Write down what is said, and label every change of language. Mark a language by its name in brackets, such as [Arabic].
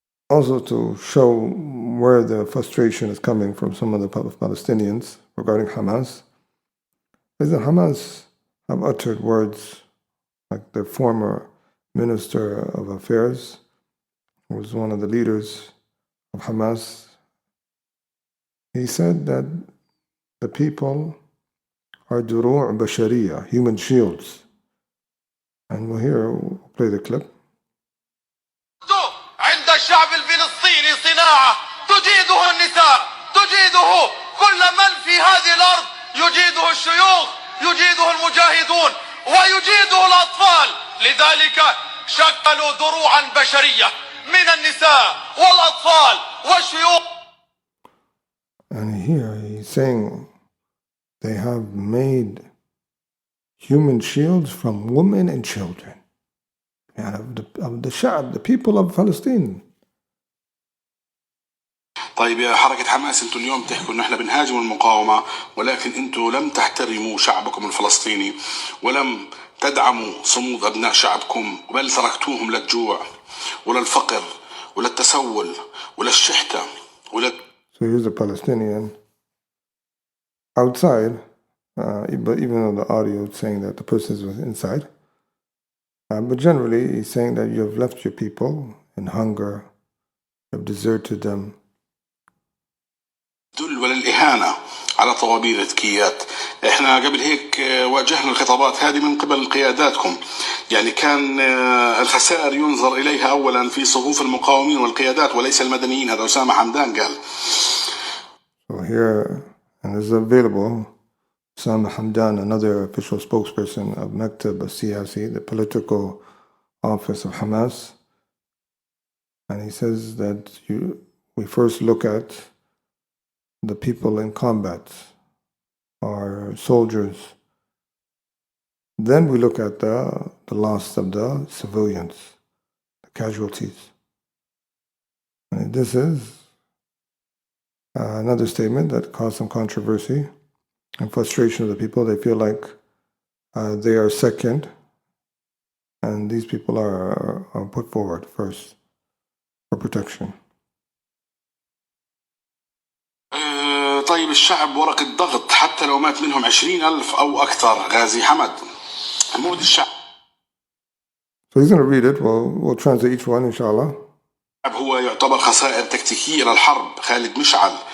[English] Also to show where the frustration is coming from some of the Palestinians regarding Hamas, is that Hamas have uttered words like their former Minister of Affairs, who was one of the leaders of Hamas. He said that the people are [Arabic] duru' bashariya, [English] human shields. And we'll play the clip. [Arabic] عند الشعب الفلسطيني صناعة تجيده النساء تجيده كل من في هذه الأرض يجيده الشيوخ يجيده المجاهدون ويجيده الأطفال لذلك شكلوا دروعا بشرية من النساء والأطفال والشيوخ. [English] And here he's saying they have made human shields from women and children. And of the Sha'ab, the people of Palestine. [Arabic] طيب يا حركة حماس، انتوا اليوم تحكوا ان احنا بنهاجم المقاومة، ولكن انتوا لم تحترموا شعبكم الفلسطيني ولم تدعموا صمود ابناء شعبكم، بل تركتوهم للجوع وللفقر وللتسول وللشحتة [English] So here's a Palestinian outside, but even though the audio is saying that the person was inside. But generally, he's saying that you have left your people in hunger, you have deserted them. [Arabic] دل وللإهانة على طوابير التكيات. احنا قبل هيك واجهنا الخطابات هذه من قبل قياداتكم، يعني كان الخسائر ينظر إليها أولا في صفوف المقاومين والقيادات وليس المدنيين. هذا أسامة حمدان قال. [English] So here, and this is available, Osama Hamdan, another official spokesperson of [Arabic] Maktab al-Siyasi, [English] the political office of Hamas, and he says that we first look at the people in combat, our soldiers. Then we look at the loss of the civilians, the casualties. And this is another statement that caused some controversy and frustration of the people. They feel like they are second, and these people are put forward first for protection. [Arabic] طيب الشعب ورق الضغط حتى لو مات منهم 20,000 أو أكثر. غازي حمد موت الشعب. [English] So he's going to read it. We'll translate each one, inshallah. [Arabic] هو يعتبر خسائر تكتيكية للحرب. خالد مشعل.